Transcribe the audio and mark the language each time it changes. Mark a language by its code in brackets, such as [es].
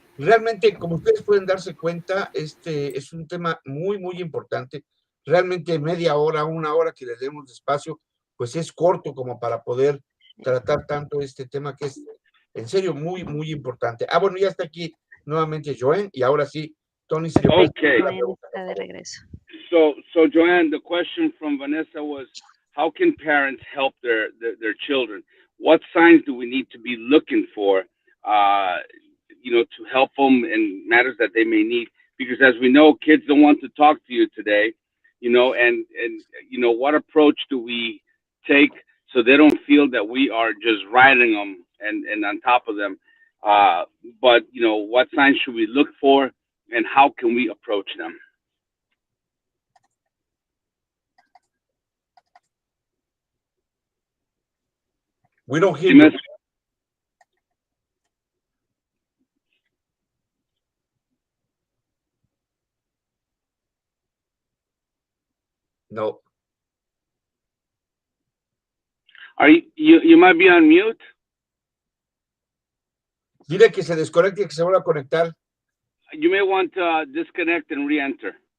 [es] Realmente, como ustedes pueden darse cuenta, este es un tema muy, muy importante. Realmente media hora, una hora que le demos de espacio, pues es corto como para poder tratar tanto este tema que es en serio muy, muy importante. Bueno, ya está aquí nuevamente Joen y ahora sí, Tony, si le puedes [en] Okay. [es] Está de regreso. [en] So Joanne, the question from Vanessa was, how can parents help their children? What signs do we need to be looking for, to help them in matters that they may need? Because as we know, kids don't want to talk to you today, and what approach do we take so they don't feel that we are just riding them and on top of them? But what signs should we look for, and how can we approach them? We don't hear you. No. Are you might be on mute? [es] Dile que se desconecte y que se vuelva a conectar. [en] You may want to disconnect and re-enter.